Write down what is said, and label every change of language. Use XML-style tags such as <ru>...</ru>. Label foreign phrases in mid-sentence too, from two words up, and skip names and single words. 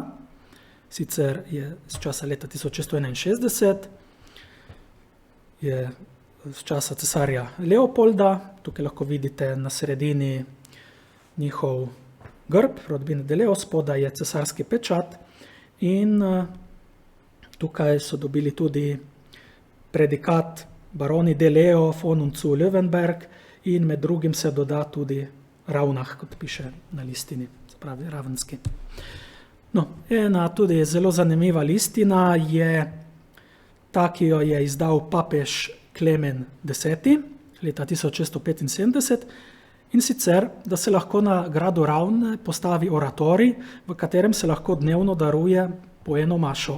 <sl>Sicer je z časa leta 1661, je z časa cesarja Leopolda. Tukaj lahko vidite na sredini njihov grb, rodbine Deleo, spodaj je cesarski pečat in tukaj so dobili tudi predikat baroni Deleo von und zu Löwenberg in med drugim se doda tudi Ravnah, kot piše na listini, se pravi ravenski. No, ena tudi zelo zanimiva listina je ta, ki jo je izdal papež Klemen X. leta 1675, in sicer, da se lahko na gradu Ravne postavi oratorij, v katerem se lahko dnevno daruje po eno mašo.</sl>